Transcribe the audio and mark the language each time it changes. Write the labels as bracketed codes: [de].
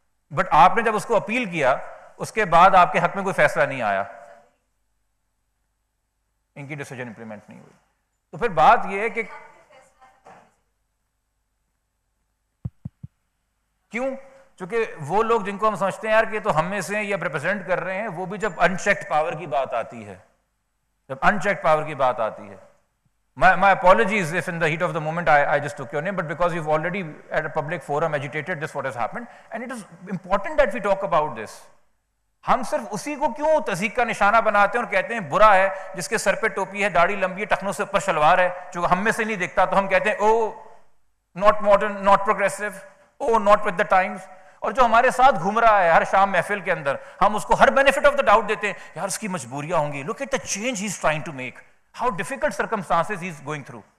[ur] But آپ نے جب اس کو اپیل کیا اس کے بعد آپ کے حق میں کوئی فیصلہ نہیں آیا، ان کی ڈیسیجن امپلیمنٹ نہیں ہوئی۔ تو پھر بات یہ ہے کہ کیوں؟ چونکہ وہ لوگ جن کو ہم سمجھتے ہیں یار کہ تو ہم میں سے یا ریپرزینٹ کر رہے ہیں، وہ بھی جب ان چیکڈ پاور کی بات آتی ہے، جب ان چیکڈ پاور کی بات آتی ہے. [en] My apologies if in the heat of the moment I just took your name, but because you've already at a public forum agitated this what has happened, and it is important that we talk about this. [ur] ہم صرف اسی کو کیوں تضحیک کا نشانہ بناتے ہیں اور کہتے ہیں برا ہے جس کے سر پہ ٹوپی ہے، داڑھی لمبی ہے، ٹخنوں سے اوپر شلوار ہے، جو ہم میں سے نہیں دکھتا تو ہم کہتے ہیں [en] Oh not modern, not progressive, oh not with the times. [ur] اور جو ہمارے ساتھ گھوم رہا ہے ہر شام محفل کے اندر، ہم اس کو ہر [en] benefit of the doubt [ur] دیتے ہیں، یار اس کی مجبوریاں ہوں گی، [en] Look at the change he is trying to make, how difficult circumstances he is going through.